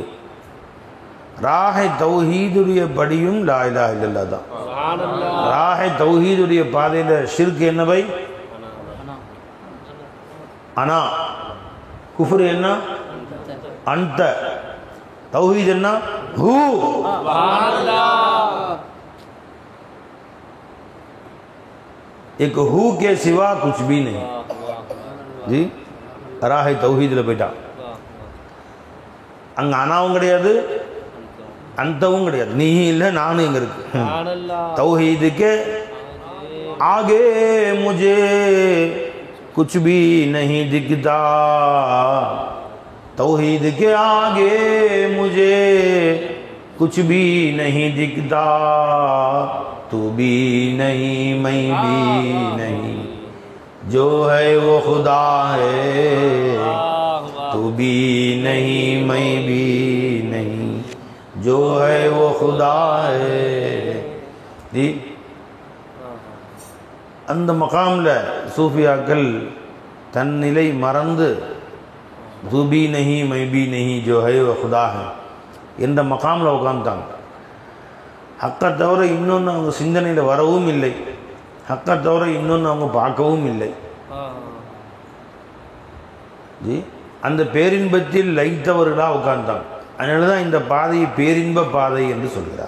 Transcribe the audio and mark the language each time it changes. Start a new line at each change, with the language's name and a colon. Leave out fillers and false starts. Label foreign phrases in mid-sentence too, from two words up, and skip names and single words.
Tamil: ராஹே தௌஹீதுடைய படியும்
Arabic: لا إله إلا الله
Tamil: தான். ராஹே தௌஹீதுடைய பாதையில் ஷிர்க் என்ன பை? அனா. குஃப்ர் என்ன? அன்த. தௌஹீத் என்ன? ஹூ.
Hindi: एक हू के सिवा कुछ भी नहीं जी.
Tamil: ராஹே தௌஹீதில் போயிட்டான். அங்கே அனாவும் கிடையாது, அந்தவும் கிடையாது, நீ இல்லை நானும் இங்கே இருக்கு.
Hindi: தௌஹீதுக்கு आगे मुझे कुछ भी नहीं दिखता. तौहीद के आगे मुझे कुछ भी नहीं दिखता. तू भी नहीं मैं भी नहीं, जो है वो खुदा है. तू भी नहीं मैं भी नहीं, जो है वो खुदा है. जी,
Tamil: அந்த மகாமில் சூஃபியாக்கள் தன் நிலை மறந்து
Hindi: तू भी नहीं मैं भी नहीं जो है वो खुदा है
Tamil: என்ற மகாமில் உட்காந்துட்டாங்க. ஹக்கை தவிர இன்னொன்று அவங்க சிந்தனையில் வரவும் இல்லை, ஹக்கை தவிர இன்னொன்று அவங்க பார்க்கவும் இல்லை. ஜி அந்த பேரின்பத்தில் லைத்தவர்களாக உட்கார்ந்தாங்க. அதனால தான் இந்த பாதையை பேரின்ப பாதை என்று சொல்கிறார்.